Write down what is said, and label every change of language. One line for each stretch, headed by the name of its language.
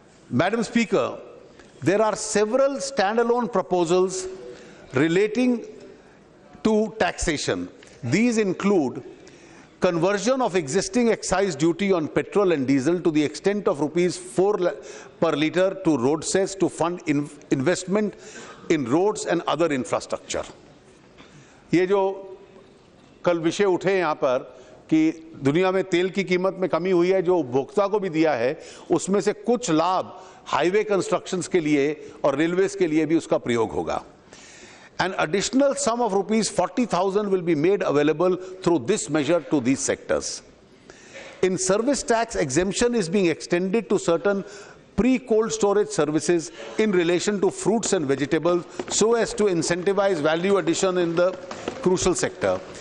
English: Madam Speaker, there are several standalone proposals relating to taxation. These include conversion of existing excise duty on petrol and diesel to the extent of rupees 4 per litre to road cess to fund investment in roads and other infrastructure.
Hindi: ये जो कल विषय उठे यहाँ पर कि दुनिया में तेल की कीमत में कमी हुई है, जो उपभोक्ता को भी दिया है, उसमें से कुछ लाभ हाईवे कंस्ट्रक्शंस के लिए और रेलवेज के लिए भी उसका प्रयोग होगा.
English: An additional sum of rupees 40,000 will be made available through this measure to these sectors. In service tax, exemption is being extended to certain pre-cold storage services in relation to fruits and vegetables so as to incentivize value addition in the crucial sector.